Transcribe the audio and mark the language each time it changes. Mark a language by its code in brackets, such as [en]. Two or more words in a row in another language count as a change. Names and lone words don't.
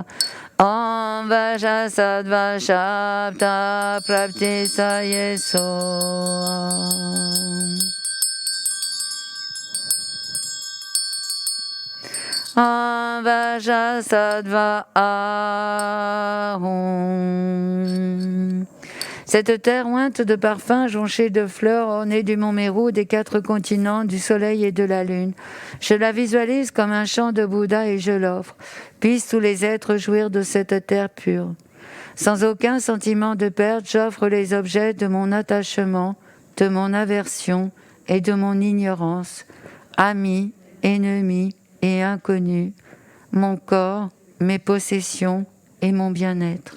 [sa] Om Vajasattva Shabda Prapti Sayeso. Om Vajasattva Ahum. [fr] Cette terre ointe de parfums, jonchée de fleurs, ornée du mont Mérou, des 4 continents, du soleil et de la lune. Je la visualise comme un chant de Bouddha et je l'offre. Puissent tous les êtres jouir de cette terre pure. Sans aucun sentiment de perte, j'offre les objets de mon attachement, de mon aversion et de mon ignorance, amis, ennemis et inconnus, mon corps, mes possessions et mon bien-être.